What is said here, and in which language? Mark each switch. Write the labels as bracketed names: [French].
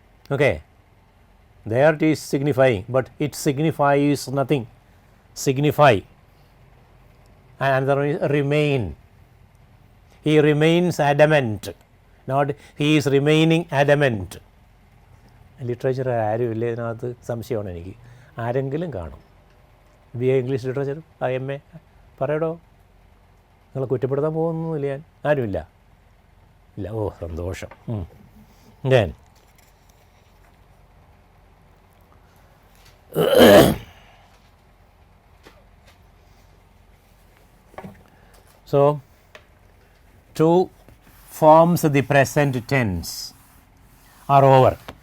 [English] Okay, there it is signifying, but it signifies nothing. Signify. And another is remain. He remains adamant, not he is remaining adamant. [Malayalam] Literature ആരും ഇല്ല ഇതിനകത്ത് സംശയമാണ് എനിക്ക്. ആരെങ്കിലും കാണും. BA English literature MA പറയടോ. നിങ്ങൾ കുറ്റപ്പെടുത്താൻ പോകുന്നില്ല ഞാൻ. ആരുമില്ല. ഇല്ല. ഓ സന്തോഷം. ഞാൻ [English] so 2 forms of the present tense are over.